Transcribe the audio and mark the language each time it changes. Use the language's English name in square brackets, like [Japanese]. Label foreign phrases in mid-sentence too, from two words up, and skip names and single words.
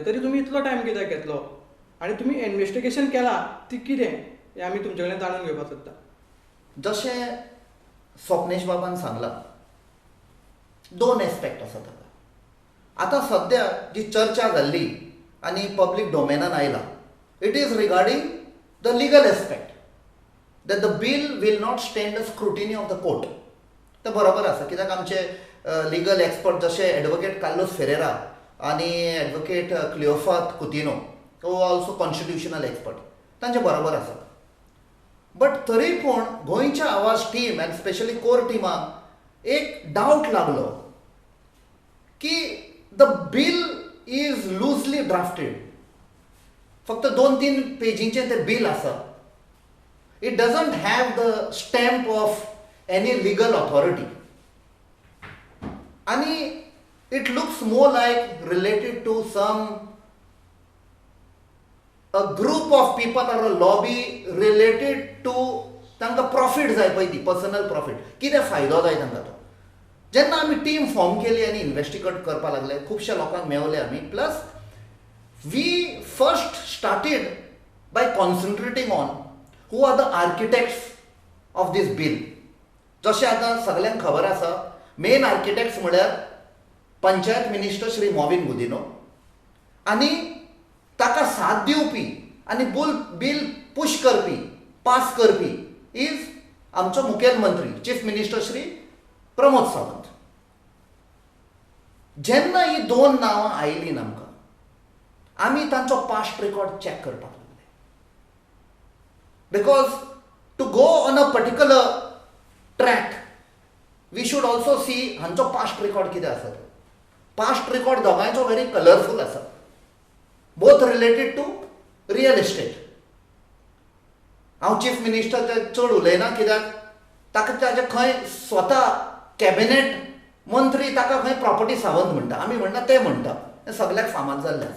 [Konkani] तरी तुमी इतलो टायम कित्याक घेतलो आनी तुमी इन्वेस्टिगेशन केलां ती कितें हें आमी तुमचे कडल्यान जाणून घेवपाक सोदता. जशें स्वप्नेश बाबान सांगलां 2 एस्पेक्ट आसा ताका. आतां सद्या जी चर्चा जाल्ली आनी पब्लीक डोमेनान आयला, [English] it is regarding the legal aspect that the bill will not stand the scrutiny of the court. [Konkani] तर बरोबर आसा, कित्याक आमचे [English] legal expert [Konkani] जशे एडवोकेट कार्लोस फेरेरा आनी एडवोकेट क्लिओफास कुतिनो, [English] who also constitutional expert, [Konkani] तांचे बरोबर आसा. बट तरी पूण गोंयच्या आवाज टीम आनी स्पेशली कोर टिमाक एक डावट लागलो की [English] the bill is loosely drafted. [Konkani] फक्त 2-3 पेजींचें तें बिल आसा. [English] It doesn't have the stamp of any legal authority. And it looks more like related to a group of people or a lobby related to [Konkani] तांकां प्रॉफिट जाय पळय ती [English] personal profit, [Konkani] कितें फायदो जाय तांकां तो. जेन्ना आमी टीम फॉर्म केली आनी इन्वेस्टिगेट करपाक लागले, खुबश्या लोकांक मेवले आमी. [English] plus we first started by concentrating on who are the architects of this bill. [Konkani] जशें आतां सगळ्यांक खबर आसा, [English] main architects [Konkani] म्हळ्यार पंचायत मिनिस्टर श्री मोविन गुदिनो आनी ताका साथ दिवपी आनी बिल पुश करपी, पास करपी इज आमचो मुखेलमंत्री [English] chief minister [Konkani] श्री प्रमोद सावंत. जेन्ना ही 2 नांवां आयलीं आमकां, आमी तांचो [English] past record [Konkani] चॅक करपाक लागले. [English] Because to go on a particular track we should also see [Konkani] हांचो पास्ट रेकॉर्ड कितें आसा तो. [English] past record दोगांयचो very colorful आसा, both related to real estate. [Konkani] हांव [English] chief minister [Konkani] चड उलयना, कित्याक ताका ताजे खंय स्वता कॅबिनेट मंत्री ताका खंय प्रॉपर्टी सावंत म्हणटा, आमी म्हणटा ते म्हणटा, हें सगळ्याक फामाद जाल्लें आसा.